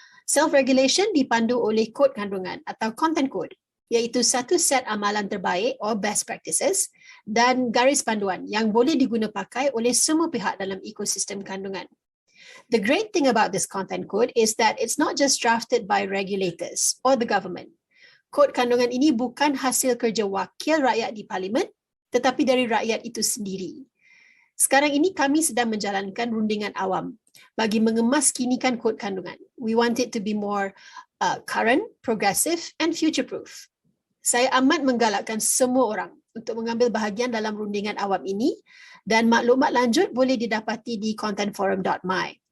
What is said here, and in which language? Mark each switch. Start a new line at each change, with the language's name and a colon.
Malay: Self-regulation dipandu oleh kod kandungan atau content code, iaitu satu set amalan terbaik
English: or best practices
Malay: dan garis panduan yang boleh diguna pakai oleh semua pihak dalam ekosistem kandungan.
English: The great thing about this content code is that it's not just drafted by regulators or the government.
Malay: Kod kandungan ini bukan hasil kerja wakil rakyat di parlimen, tetapi dari rakyat itu sendiri. Sekarang ini kami sedang menjalankan rundingan awam bagi mengemaskinikan kod kandungan.
English: We want it to be more current, progressive and future-proof.
Malay: Saya amat menggalakkan semua orang untuk mengambil bahagian dalam rundingan awam ini dan maklumat lanjut boleh didapati di contentforum.my.